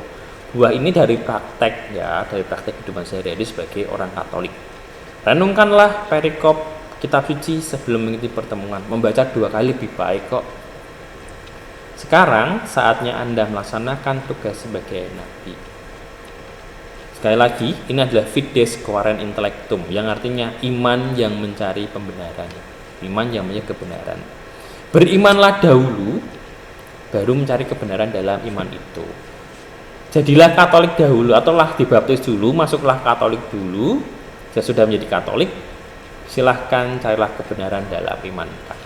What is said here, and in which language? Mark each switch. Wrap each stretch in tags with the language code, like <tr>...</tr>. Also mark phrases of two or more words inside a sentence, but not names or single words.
<id>Buah ini dari praktek ya, dari praktek kehidupan sehari-hari sebagai orang Katolik. Renungkanlah perikop kitab suci sebelum mengikuti pertemuan. Membaca 2 kali lebih baik kok. Sekarang saatnya Anda melaksanakan tugas sebagai nabi. Sekali lagi, ini adalah</id> <la>fides quaren intellectum,</la> <id>yang artinya iman yang mencari pembenaran. Iman yang mencari kebenaran. Berimanlah dahulu, baru mencari kebenaran dalam iman itu. Jadilah Katolik dahulu, atau lah dibaptis dulu, masuklah Katolik dulu. Jika sudah menjadi Katolik, silahkan carilah kebenaran dalam iman Katolik.</id>